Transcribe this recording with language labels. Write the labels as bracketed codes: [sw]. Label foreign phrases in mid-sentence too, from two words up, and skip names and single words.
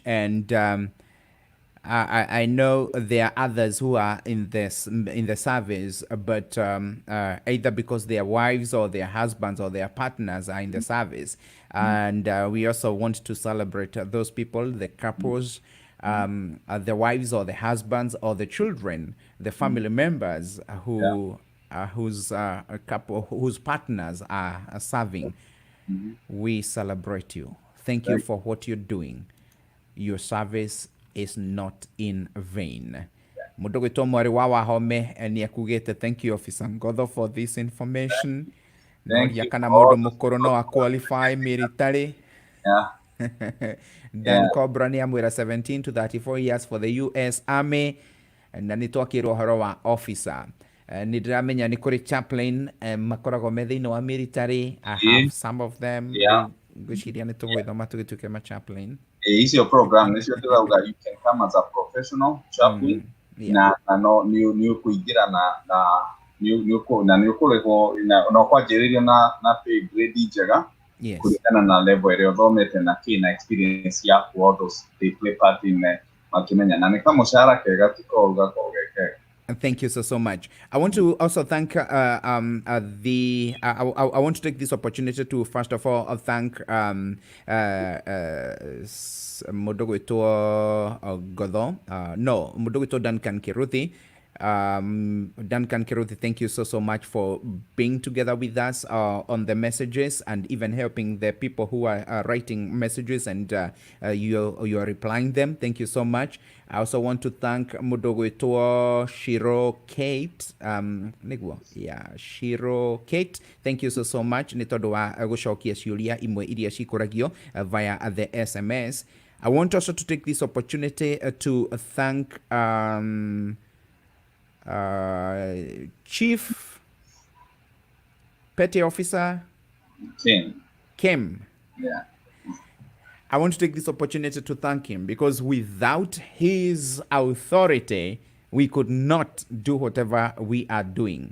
[en] And I know there are others who are in the service, but either because their wives or their husbands or their partners are in the service, and we also want to celebrate those people, the couples, the wives or the husbands or the children, the family members Yeah. whose a couple whose partners are serving. Mm-hmm. We celebrate you. Thank you for what you're doing. Your service is not in vain. [ki] Mũndũ gwĩtwo mwarĩ wa wahome nĩ akugĩte [en] thank you officer Ngotho for this information. Thank [ki] Noria [en] you [ki] kana [en] for [ki] mũndũ [en] all the [ki] mũkũrũ no a [en] qualify military. yeah, Dan yeah. Cobra [ki] nĩ amwĩra [en] 17 to 34 years for the US Army, [ki] na nĩ twakĩrwo ũhoro wa officer. Nĩ ndĩramenya nĩ kũrĩ chaplain makoragwo me thĩinĩ wa military. [en] I have some of them. Yeah. [ki] Rĩu ngwĩciria nĩ tũgwĩthoma tũgĩtuĩke ma chaplain. [en] Is your program is your that you can come as a professional chaplain Yeah. [ki] na no ni kuingira ni ukurehwo na kwanjĩrĩrio na [en] pay grade [ki] njega [en] Yes. [ki] kuringana na level ĩrĩa ũthomete na kina experience yaku, [en] all those they play part in [ki] makimenya na nĩ kamushahara kega tiko gako geke. [en] Thank you so much. I want to also thank I want to take this opportunity to first of all thank Modogo Godon, no Modogo Duncan Kiruthi. Duncan Kiruthi, thank you so much for being together with us on the messages and even helping the people who are writing messages and you are replying them. Thank you so much. I also want to thank Mudogo Shiro Kate. Shiro Kate. Thank you so much. [ki] Nĩ tondũ wa gũcokia ciũria imwe iria cikoragio [en] via the SMS. I want also to take this opportunity to thank Chief Petty Officer Kim. Yeah. I want to take this opportunity to thank him because without his authority, we could not do whatever we are doing.